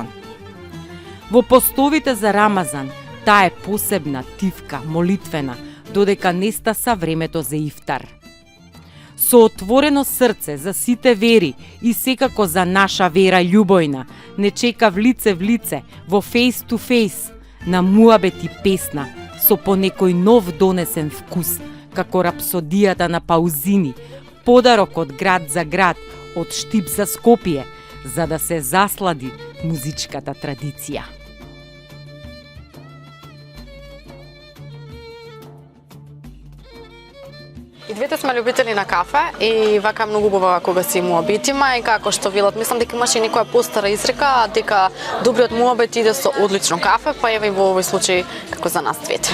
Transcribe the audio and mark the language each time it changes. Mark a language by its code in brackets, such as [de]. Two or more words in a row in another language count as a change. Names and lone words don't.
[mk] Во постовите за Рамазан, таа е посебна, тивка, молитвена, додека не стаса времето за ифтар. Со отворено срце за сите вери и секако за наша вера љубојна, не чека в лице, во [en] face to face, [mk] на муабет и песна, со по некој нов донесен вкус, како рапсодијата на Паузини, подарок од град за град, од Штип за Скопје, за да се заслади музичката традиција. И двете сме љубители на кафе и вака многу убава кога си муабетима и како што велат, мислам дека имаше и некоја постара изрека дека добриот муабет иде со одлично кафе, па еве и во овој случај како за нас двете.